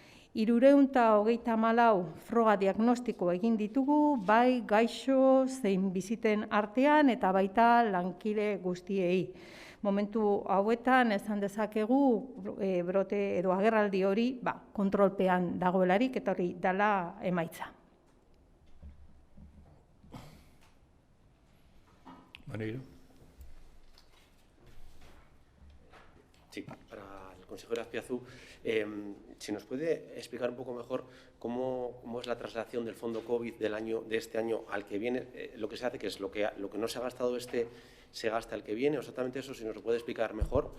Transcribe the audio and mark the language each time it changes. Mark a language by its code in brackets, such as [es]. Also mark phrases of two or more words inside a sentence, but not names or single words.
[eu] 334 froga diagnostiko egin ditugu, bai gaixo zein biziten artean eta baita lankide guztiei. Momentu hauetan esan dezakegu brote edo agerraldi hori kontrolpean dagoelarik eta hori dela emaitza. [es] Maneiro. Sí, para el consejero Azpiazu, si nos puede explicar un poco mejor cómo es la traslación del fondo COVID de este año al que viene, lo que se hace, que es lo que no se ha gastado se gasta el que viene, o exactamente eso, si nos lo puede explicar mejor.